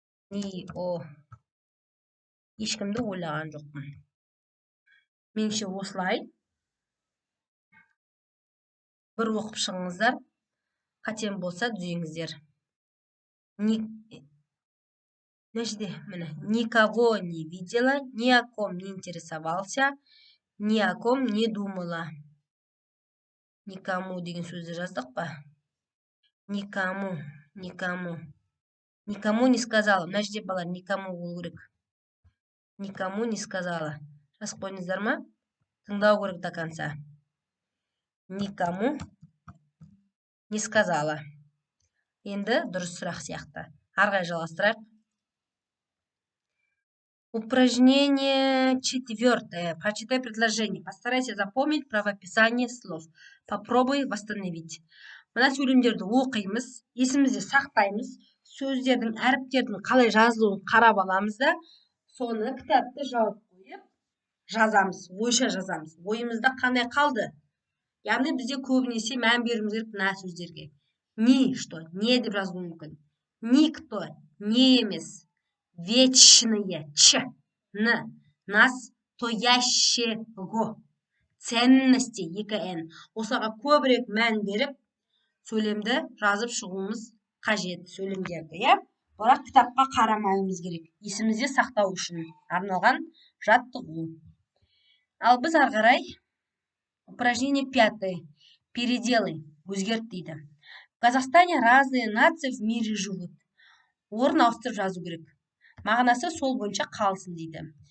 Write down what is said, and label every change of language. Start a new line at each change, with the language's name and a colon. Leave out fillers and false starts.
Kazakh: Ни о. Ешкімді ойлаған жоқпын. Меніңше осылай. Бір оқып шығыңыздар. Қатем болса түзеңіздер.
Russian: Никого не видела, ни о ком не интересовался, ни о ком не думала.
Kazakh: Никому деген сөзді жаздық па?
Russian: Никому, никому. Никому не сказала.
Kazakh: Мына жерде балар никому болу керек.
Russian: Никому не сказала.
Kazakh: Жазып қойдыңыздар ма? Тыңдау керек
Russian: до конца. Никому не сказала.
Kazakh: Енді дұрыс сұрақ сияқты. Арғай жалғастырайық.
Russian: Упражнение 4. Прочитай предложение. Постарайся запомнить правописание слов. Попробуй восстановить.
Kazakh: Мына сөйлемдерді оқимыз, есімізде сақтаймыз, сөздердің, әріптердің қалай жазылуын қарап аламыз да, соны кітапты жауып қойып жазамыз, ойша жазамыз. Ойымызда қандай қалды? Яғни бізде көбінесе мән беруіміз керек мына сөздерге. Ни, что, не деп жазылуы мүмкін. Никто, не емес.
Russian: Вечные, ч, н, настоящего, ценности, екі н.
Kazakh: Осыға көбірек мән беріп, сөйлемді жазып шығуымыз қажет сөйлемдерді, иә? Бірақ кітапқа қарамауымыз керек. Есімізде сақтау үшін арналған жаттығу. Ал біз арғарай упражнение 5. Переделай, өзгерт дейді.
Russian: В Казахстане разные нации в мире живут.
Kazakh: Орын ауыстырып жазу керек. Мағынасы сол бойынша қалсын дейді.